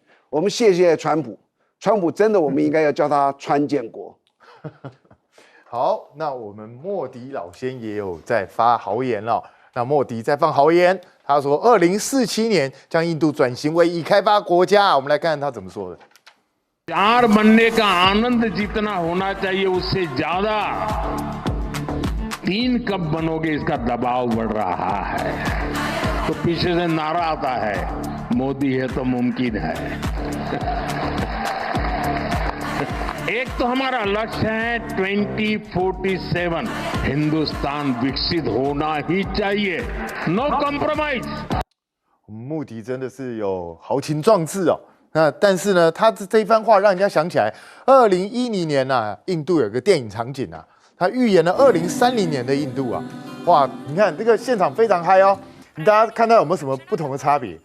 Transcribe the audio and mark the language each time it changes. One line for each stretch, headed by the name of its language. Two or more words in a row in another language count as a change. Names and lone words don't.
Chinese: 我们谢谢川普，川普真的我们应该要叫他川建国。好，那我们莫迪老先也有在发豪言了。那莫迪在放豪言，他说2047年将印度转型为已开发国家。我们来看看他怎么说的。
Hindi: चार बनने का आनंद जितना होना चाहिए उससे ज्यादा 3 कब बनोगे इसका दबाव बढ़ रहा है। तो पीछे से नारा आता है मोदी है तो मुमकिन है। एक तो हमारा लक्ष्य है 2047 हिंदुस्तान विकसित होना ही चाहिए,
English: no compromise.
Chinese: 穆迪真的是有豪情壮志哦。那但是呢，他这一番话让人家想起来，2010年印度有个电影场景他预言了2030年的印度哇，你看这个现场非常嗨哦，大家看到有没有什么不同的差别？